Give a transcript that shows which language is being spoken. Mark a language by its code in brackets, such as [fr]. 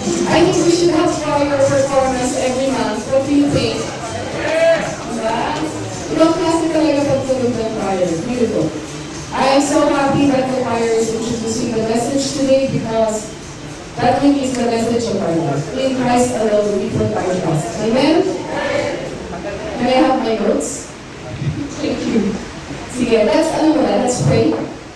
[en] I think we should have choir performance every month. What do you think? [tl] Diba? Ibang klase talaga pagtulog ng choir. [en] Beautiful. I am so happy that the choir is introducing the message today because that really is the message of our life. In Christ alone, we put our trust. Amen? Can I have my notes? Thank you. [tl] Sige, [en] let's pray.